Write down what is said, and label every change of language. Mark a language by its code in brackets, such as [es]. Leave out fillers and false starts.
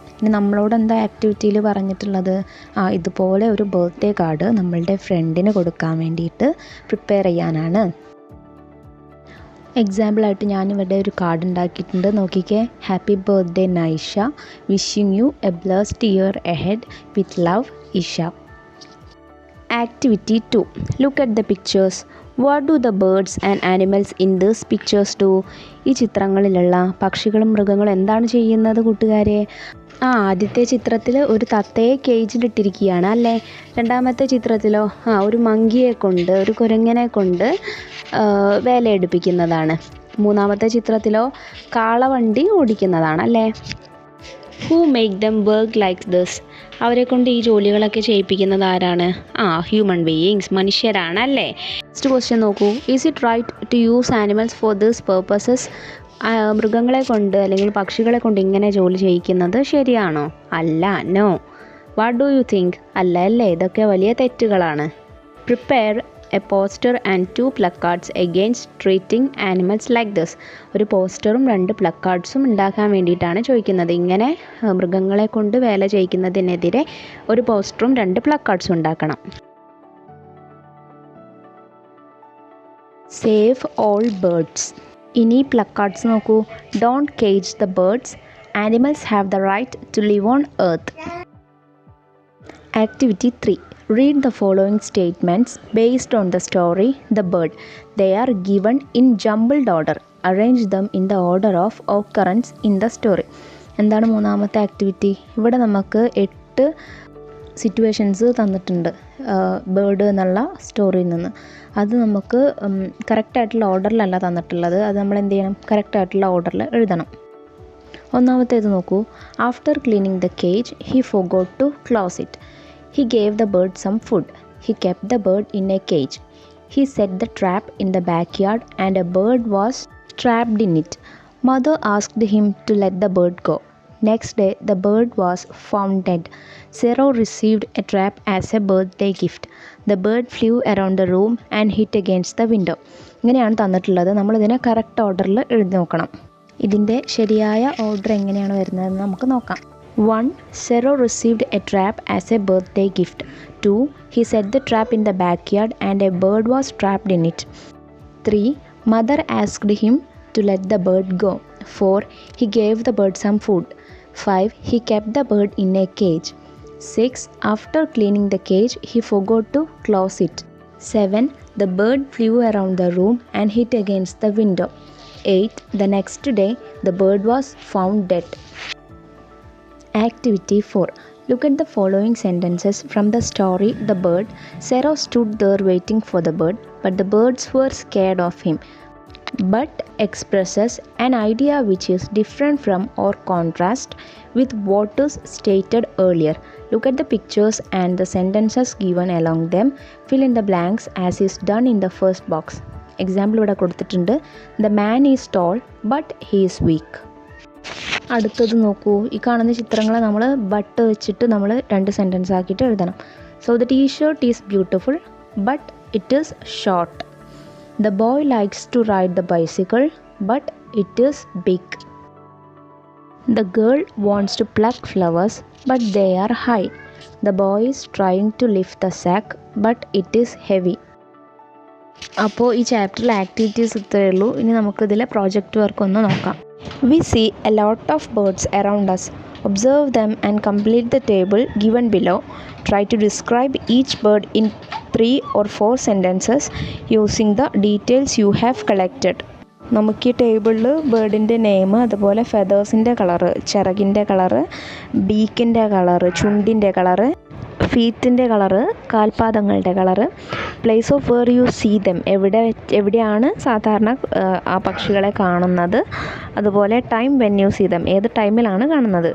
[ml] ഇനി നമ്മളോട് എന്താ ആക്ടിവിറ്റിയിൽ പറഞ്ഞിട്ടുള്ളത്? ഇതുപോലെ ഒരു ബർത്ത്ഡേ കാർഡ് നമ്മളുടെ ഫ്രണ്ടിന് കൊടുക്കാൻ വേണ്ടിയിട്ട് പ്രിപ്പയർ ചെയ്യാനാണ്. എക്സാമ്പിളായിട്ട് ഞാനിവിടെ ഒരു കാർഡ് ഉണ്ടാക്കിയിട്ടുണ്ട്. നോക്കിക്കേ. [en] Happy birthday Naisha, wishing you a blessed year ahead, with love Isha. Activity 2. Look at the pictures. What do the birds and animals in these pictures do? [ml] ഈ ചിത്രങ്ങളിലുള്ള പക്ഷികളും മൃഗങ്ങളും എന്താണ് ചെയ്യുന്നത് കൂട്ടുകാരെ? ആദ്യത്തെ ചിത്രത്തിൽ ഒരു തത്തയെ കേജിലിട്ടിരിക്കുകയാണ് അല്ലേ? രണ്ടാമത്തെ ചിത്രത്തിലോ ഒരു മങ്കിയെ കൊണ്ട്, ഒരു കുരങ്ങനെ കൊണ്ട് വേലയെടുപ്പിക്കുന്നതാണ്. മൂന്നാമത്തെ ചിത്രത്തിലോ കാളവണ്ടി ഓടിക്കുന്നതാണ് അല്ലേ? [en] Who make them work like this? [ml] അവരെ കൊണ്ട് ഈ ജോലികളൊക്കെ ചെയ്യിപ്പിക്കുന്നത് ആരാണ്? ഹ്യൂമൻ ബീയിങ്സ്, മനുഷ്യരാണ് അല്ലേ? നെക്സ്റ്റ് ക്വസ്റ്റ്യൻ നോക്കൂ. [en] Is it right to use animals for this purposes? [ml] മൃഗങ്ങളെ കൊണ്ട് അല്ലെങ്കിൽ പക്ഷികളെ കൊണ്ട് ഇങ്ങനെ ജോലി ചെയ്യിക്കുന്നത് ശരിയാണോ? അല്ല, no. [en] What do you think? [ml] അല്ല അല്ലേ? ഇതൊക്കെ വലിയ തെറ്റുകളാണ്. [en] Prepare a poster and 2 placards against treating animals like this. [ml] ഒരു പോസ്റ്ററും 2 പ്ലക്കാർഡ്സും ഉണ്ടാക്കാൻ വേണ്ടിയിട്ടാണ് ചോദിക്കുന്നത്. ഇങ്ങനെ മൃഗങ്ങളെ കൊണ്ട് വേല ചെയ്യിക്കുന്നതിനെതിരെ ഒരു പോസ്റ്ററും 2 പ്ലക്കാർഡ്സും ഉണ്ടാക്കണം. [en] Save all birds. [ml] ഇനി പ്ലക്കാർഡ്സ് നോക്കൂ. [en] Don't cage the birds. Animals have the right to live on earth. Activity 3. Read the following statements based on the story The Bird. They are given in jumbled order. Arrange them in the order of occurrence in the story. [ml] എന്താണ് മൂന്നാമത്തെ activity? ഇവിടെ നമുക്ക് 8 situations തന്നിട്ടുണ്ട് bird എന്നുള്ള സ്റ്റോറിയിൽ നിന്ന്. അത് നമുക്ക് കറക്റ്റായിട്ടുള്ള ഓർഡറിലല്ല തന്നിട്ടുള്ളത്. അത് നമ്മൾ എന്ത് ചെയ്യണം? കറക്റ്റായിട്ടുള്ള ഓർഡറിൽ എഴുതണം. ഒന്നാമത്തേത് നോക്കൂ. [en] After cleaning the cage he forgot to close it. He gave the bird some food. He kept the bird in a cage. He set the trap in the backyard and a bird was trapped in it. Mother asked him to let the bird go. Next day, the bird was found dead. Zero received a trap as a birthday gift. The bird flew around the room and hit against the window. [ml] ഇങ്ങനെയാണ് തന്നിട്ടുള്ളത്. നമ്മളിതിനെ correct ഓർഡറിൽ എഴുതി നോക്കണം. ഇതിൻ്റെ ശരിയായ order എങ്ങനെയാണ് വരുന്നതെന്ന് നമുക്ക് നോക്കാം. [en] 1. Zero received a trap as a birthday gift. 2. He set the trap in the backyard and a bird was trapped in it. 3. Mother asked him to let the bird go. 4. He gave the bird some food. 5. He kept the bird in a cage. 6. After cleaning the cage, he forgot to close it. 7. The bird flew around the room and hit against the window. 8. The next day, the bird was found dead. Activity 4. Look at the following sentences from the story The Bird. Sarah stood there waiting for the bird, but the birds were scared of him. But expresses an idea which is different from or contrast with what is stated earlier. Look at the pictures and the sentences given along them. Fill in the blanks as is done in the first box. [ml] Example ഇവിടെ കൊടുത്തിട്ടുണ്ട്. [en] The man is tall but he is weak. [ml] അടുത്തത് നോക്കൂ. ഈ കാണുന്ന ചിത്രങ്ങളെ നമ്മൾ but വെച്ചിട്ട് നമ്മൾ 2 സെൻറ്റൻസ് ആക്കിയിട്ട് എഴുതണം. [en] So the t-shirt is beautiful but it is short. The boy likes to ride the bicycle but it is big. The girl wants to pluck flowers but they are high. The boy is trying to lift the sack but it is heavy. [ml] അപ്പോൾ ഈ ചാപ്റ്ററിൽ activities ഇത്രയേ ഉള്ളൂ. ഇനി നമുക്കിതിലെ project work ഒന്ന് നോക്കാം. [en] We see a lot of birds around us. Observe them and complete the table given below. Try to describe each bird in 3 or 4 sentences using the details you have collected. [ml] നമുക്ക് ഈ ടേബിളിൽ ബേർഡിൻ്റെ name, അതുപോലെ ഫെതേഴ്സിൻ്റെ colour, ചിറകിൻ്റെ colour, ബീക്കിൻ്റെ colour, ചുണ്ടിൻ്റെ colour, ഫീറ്റിൻ്റെ colour, കാൽപാദങ്ങളുടെ colour, [en] place of where you see them, [ml] എവിടെയാണ് സാധാരണ ആ പക്ഷികളെ കാണുന്നത്, അതുപോലെ [en] time when you see them, [ml] ഏത് ടൈമിലാണ് കാണുന്നത്.